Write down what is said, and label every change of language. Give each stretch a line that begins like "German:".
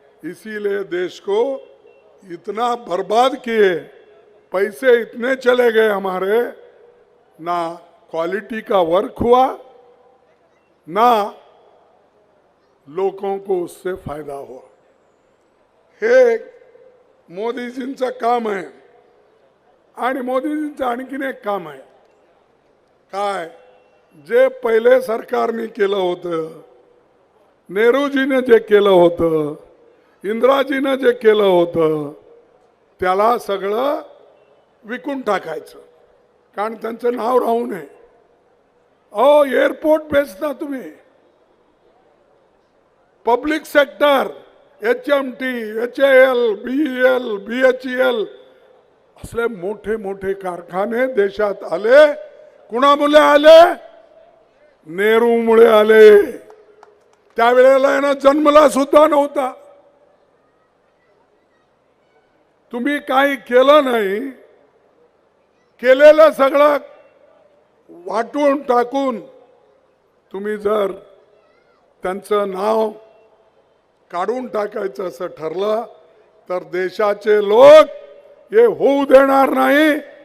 Hindi: इसीलिए देश को इतना बर्बाद किए, पैसे इतने चले गए हमारे, ना क्वालिटी का वर्क हुआ, ना लोगों को उससे फायदा हुआ।
Marathi: हे मोदीजींचं काम आहे। आणि मोदीजींचं आणखीन एक काम आहे, काय जे पहिले सरकारने केलं होतं, नेहरूजीने जे केलं होतं, इंदिराजीने जे केलं होतं, त्याला सगळं विकून टाकायचं, कारण त्यांचं नाव राहू नये। अहो एअरपोर्ट बेचता तुम्ही, public sector, HMT, HAL, BEL, BHEL असले मोठे मोठे कारखाने देशात आले। कुणामुळे आले? नेहरूमुळे आले। त्यावेळेला यांना जन्मला सुद्धा नव्हता। तुम्ही काही केलं नाही, केलेलं सगळं वाटून टाकून तुम्ही जर त्यांचं नाव काढून टाकायचं असं ठरलं तर देशाचे लोक हे होऊ देणार नाही।